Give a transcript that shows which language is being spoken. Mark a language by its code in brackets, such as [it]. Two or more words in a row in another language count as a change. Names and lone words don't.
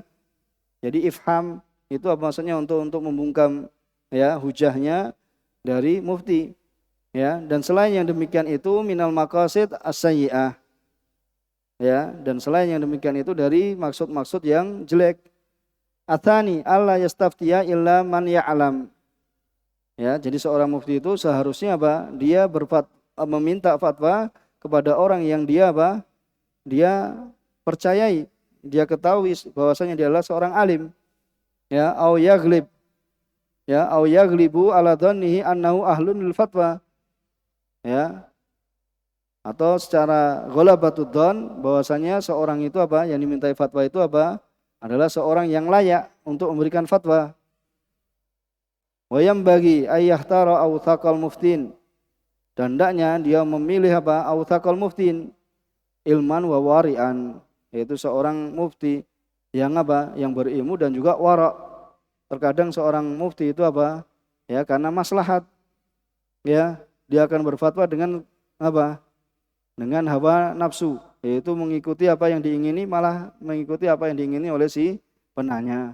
[id] Jadi ifham itu apa maksudnya? Untuk membungkam ya hujahnya dari mufti. Ya, dan selain yang demikian itu [ar] من المقاصد السيئة. [id] Ya, dan selain yang demikian itu dari maksud-maksud yang jelek. [ar] الثاني ألا يستفتي إلا من يعلم. [id] Ya, jadi seorang mufti itu seharusnya apa? Dia meminta fatwa kepada orang yang dia apa? Dia percayai, dia ketahui bahwasanya dia adalah seorang alim. [ar] Ya, أو يغلب. Ya, أو يغلب على ظنه أنه أهل للفتوى. [id] Ya, atau secara [ar] غلبة الظن [id] bahwasanya seorang itu apa yang dimintai fatwa itu apa adalah seorang yang layak untuk memberikan fatwa. [ar] وينبغي أن يختار أوثق المفتين, [id] dan hendaknya dia memilih apa [ar] أوثق المفتين علما وورعا, [id] yaitu seorang mufti yang apa yang berilmu dan juga wara'. Terkadang seorang mufti itu apa ya karena maslahat ya dia akan berfatwa dengan apa? Dengan hawa nafsu, yaitu mengikuti apa yang diingini, malah mengikuti apa yang diingini oleh si penanya.